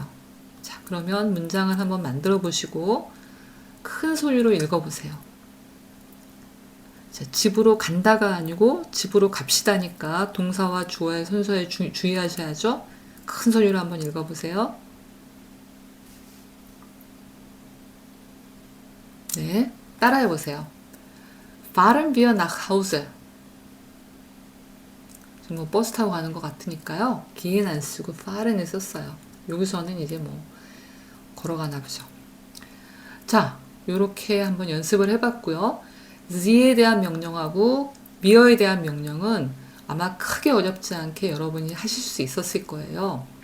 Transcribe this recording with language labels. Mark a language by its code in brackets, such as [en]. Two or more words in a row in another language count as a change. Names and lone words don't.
[ko] 자, 그러면 문장을 한번 만들어 보시고 큰 소리로 읽어 보세요. 자, 집으로 간다가 아니고 집으로 갑시다니까 동사와 주어의 순서에 주의하셔야죠. 큰 소리로 한번 읽어보세요. 네, 따라해보세요. [de] Fahren wir nach Hause. [ko] 지금 뭐 버스 타고 가는 것 같으니까요. 기인 안 쓰고 fahren을 썼어요. 여기서는 이제 뭐 걸어가나 보죠. 자, 요렇게 한번 연습을 해봤고요. sie에 대한 명령하고 mir에 대한 명령은 아마 크게 어렵지 않게 여러분이 하실 수 있었을 거예요.